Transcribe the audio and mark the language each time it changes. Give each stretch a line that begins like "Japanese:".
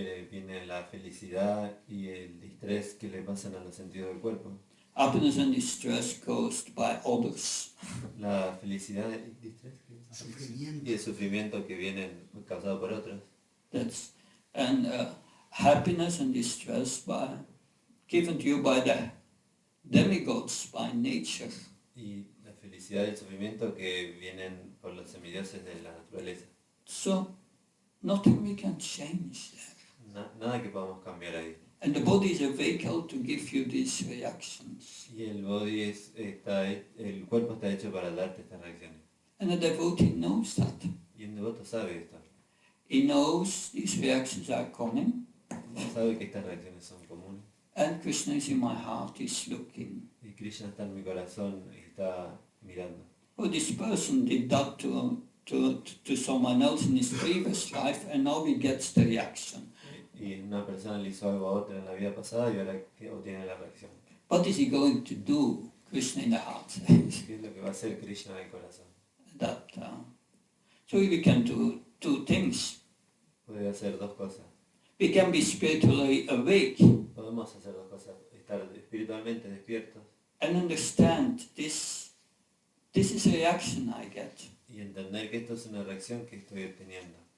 Spanish: Viene la felicidad y el distrés que le pasan a los sentidos del cuerpo.
English: Happiness and distress caused by others.
Spanish: La felicidad y el distrés Sufrimiento. y el sufrimiento que vienen causados por otros.
English: And happiness and distress given to you by the demigods, by nature.
Spanish: Y la felicidad y el sufrimiento que vienen por los semidioses de la naturaleza.
English: So nothing we can change there.
Spanish: Nada que podamos cambiar ahí.
English: And the body is a vehicle to give you these reactions.
Spanish: Y el body el cuerpo está hecho para darte estas reacciones.
English: And the devotee knows that.
Spanish: Y un devoto sabe esto.
English: He knows these reactions are coming.
Spanish: Sabe que estas reacciones son comunes.
English: And Krishna is in my heart, he's looking.
Spanish: Y Krishna está en mi corazón y está mirando.
English: Oh, this person did that to someone else in his previous life, and now he gets the reaction.
Spanish: Y una persona le hizo algo a otra en la vida pasada y ahora obtiene la reacción.
English: What is he going to do? Krishna in the heart.
Spanish: ¿Qué es lo que va a hacer Krishna en el corazón?
English: So we can do two things.
Spanish: Puede hacer dos cosas.
English: We can be spiritually awake
Spanish: Podemos hacer dos cosas. Estar espiritualmente despiertos
English: and understand this is a reaction I get
Spanish: y entender que esto es una reacción que estoy obteniendo